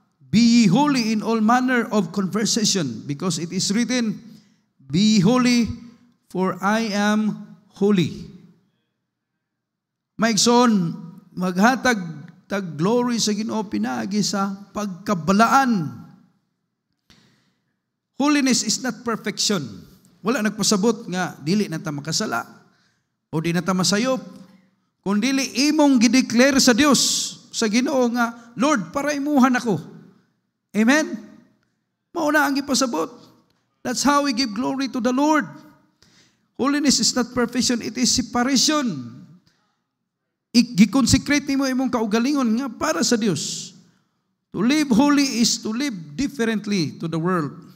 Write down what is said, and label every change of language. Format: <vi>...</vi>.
<en>Be ye holy in all manner of conversation, because it is written, be ye holy, for I am holy.</en> <ceb>Maigsoon, maghatag tag glory sa Ginoo pinaagi sa pagkabalaan.</ceb> <en>Holiness is not perfection.</en> <ceb>Wala nagpasabot nga dili na ta makasala o di na ta masayop. Kung dili imong gideclare sa Dios, sa Ginoo nga, Lord, paraimuhan ako. Amen? Mauna ang ipasabot.</ceb> <en>That's how we give glory to the Lord. Holiness is not perfection, it is separation.</en> <ceb>Gi-consecrate nimo imong kaugalingon nga para sa Dios.</ceb> <en>To live holy is to live differently to the world.</en>